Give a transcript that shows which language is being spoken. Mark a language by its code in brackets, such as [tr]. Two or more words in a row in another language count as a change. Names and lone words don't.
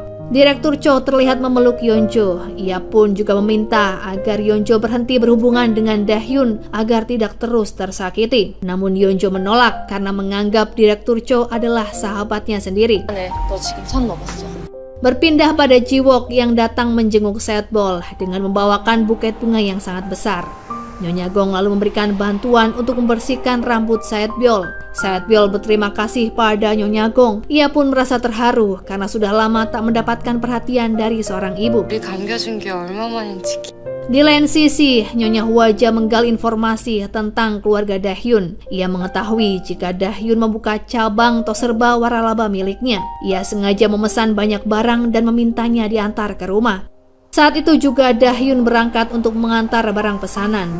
[id] Direktur Cho terlihat memeluk Yeonjo. Ia pun juga meminta agar Yeonjo berhenti berhubungan dengan Dahyun agar tidak terus tersakiti. Namun Yeonjo menolak karena menganggap Direktur Cho adalah sahabatnya sendiri. [ko] 네, 너 지금 선 넘었어. [id] Berpindah pada Jiwook yang datang menjenguk Saetbyul dengan membawakan buket bunga yang sangat besar. Nyonya Gong lalu memberikan bantuan untuk membersihkan rambut Saetbyul. Saetbyul berterima kasih pada Nyonya Gong. Ia pun merasa terharu karena sudah lama tak mendapatkan perhatian dari seorang ibu. [ko] 우리 감겨준 게 얼마만인지. [id] Di lain sisi, Nyonya Hwaja menggali informasi tentang keluarga Dahyun. Ia mengetahui jika Dahyun membuka cabang Toserba waralaba miliknya. Ia sengaja memesan banyak barang dan memintanya diantar ke rumah. Saat itu juga Dahyun berangkat untuk mengantar barang pesanan.